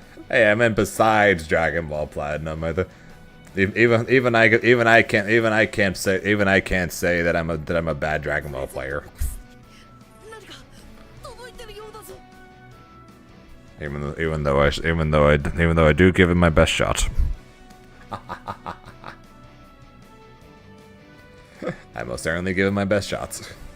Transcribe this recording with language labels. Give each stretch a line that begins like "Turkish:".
English: Hey, I meant besides Dragon Ball Platinum. even I can't say that I'm a bad Dragon Ball player.
Japanese: 何か届いてるようだぞ。
English: Even though I do give it my best shot. I most certainly give it my best shots.